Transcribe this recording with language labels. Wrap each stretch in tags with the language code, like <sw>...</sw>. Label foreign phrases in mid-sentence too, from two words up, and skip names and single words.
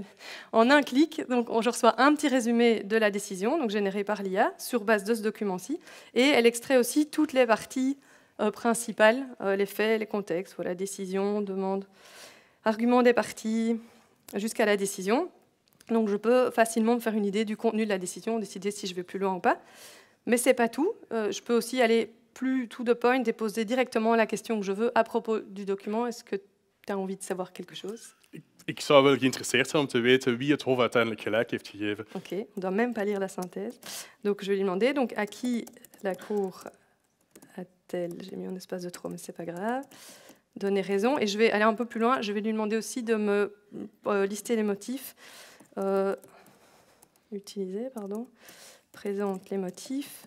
<fr>En un clic, donc, je reçois un petit résumé de la décision, donc généré par l'IA, sur base de ce document-ci, et elle extrait aussi toutes les parties principales, les faits, les contextes, voilà, décision, demande, argument des parties, jusqu'à la décision. Donc je peux facilement me faire une idée du contenu de la décision, décider si je vais plus loin ou pas. Mais ce n'est pas tout. Je peux aussi aller plus</fr> <en>to the point</en> <fr>et poser directement la question que je veux à propos du document. Est-ce que tu as envie de savoir quelque chose?</fr> <nl>Ik zou wel geïnteresseerd zijn om te weten wie het Hof uiteindelijk gelijk heeft gegeven.</nl> <fr>Ok, on ne doit même pas lire la synthèse. Donc je vais lui demander donc, à qui la Cour a-t-elle, j'ai mis un espace de trop, mais ce n'est pas grave, donné raison. Et je vais aller un peu plus loin. Je vais lui demander aussi de me lister les motifs. Utiliser, pardon. Présente les motifs.</fr>